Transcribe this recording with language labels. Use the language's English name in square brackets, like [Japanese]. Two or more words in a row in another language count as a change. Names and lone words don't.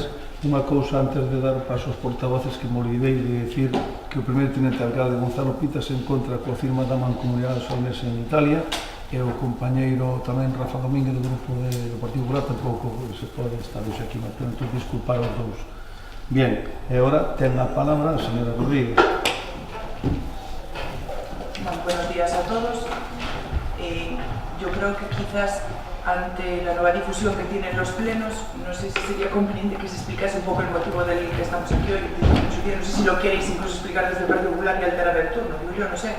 [Galician] Unha cousa antes de dar paso aos portavoces que me olvidei de decir que o primeiro tenente alcalde Gonzalo Pita se encontra coa firma da Mancomunidade Solnesa en Italia e o compañeiro tamén Rafa Domínguez do grupo do Partido Popular tampouco se pode estar hoxe aquí, mas entón disculpar os dous. Bien, e agora ten a palabra a señora Rodríguez. [Spanish] Buenos días a todos. Yo creo que quizás ante la nueva difusión que tienen los plenos, no sé si sería conveniente que se explicase un poco el motivo del que estamos aquí hoy. No sé si lo queréis incluso explicar desde el Partido Popular y alterar el turno, digo yo, no sé.